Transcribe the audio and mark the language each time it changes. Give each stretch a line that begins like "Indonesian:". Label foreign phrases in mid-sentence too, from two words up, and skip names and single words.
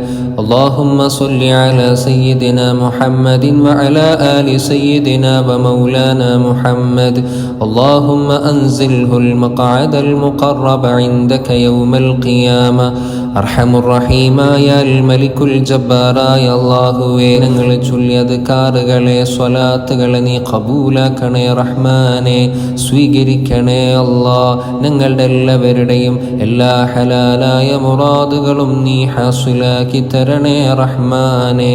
Arabic: اللهم صل على سيدنا محمد وعلى آل سيدنا ومولانا محمد اللهم أنزله المقعد المقرب عندك يوم القيامة
Malayalam: അർഹമുറഹീമായ മലിക്കുൽ ജബ്ബാറായ അല്ലാഹുവേ, ഞങ്ങൾ ചൊല്ലിയ അദ്കാറുകളെ സ്വലാത്തുകളെ നീ ഖബൂലാക്കണേ റഹ്മാനെ, സ്വീകരിക്കണേ അല്ലാ. ഞങ്ങളുടെ എല്ലാവരുടെയും എല്ലാ ഹലാലായ മുറാദുകളും നീ ഹാസിലാക്കി തരണേ റഹ്മാനെ.